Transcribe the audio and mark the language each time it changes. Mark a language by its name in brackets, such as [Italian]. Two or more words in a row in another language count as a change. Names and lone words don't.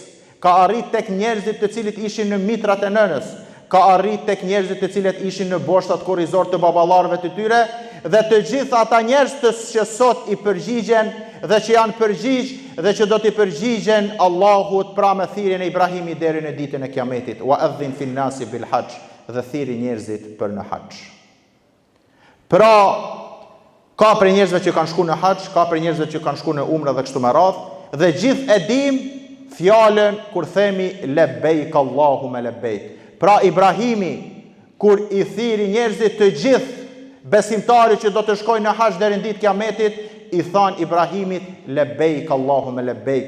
[Albanian] Ka arrit tek njerëzit të cilët ishin në mitrat e nënës, ka arrit tek njerëzit të cilët ishin në boshtat korrizor të baballarëve të tyre, dhe të gjithë ata njerëz që sot i përgjigjen dhe që janë përgjigj dhe që do t'i përgjigjen Allahut pra me thirrjen e Ibrahimit deri në ditën e Kiametit. [Arabic] وأذن في الناس بالحج, [Albanian] dhe thirri njerëzit për në haxh. Pra, ka për njerëzve që kanë shku në haxh, ka për njerëzve që kanë shku në umra dhe kështu me radhë, dhe gjithë e dim fjalën kur themi [Arabic] لبيك اللهم لبيك. [Albanian] Pra Ibrahimi, kur i thiri njerëzit të gjithë besimtari që do të shkojnë në haxh deri në ditë Kiametit, i than Ibrahimit [Arabic] لبيك اللهم لبيك.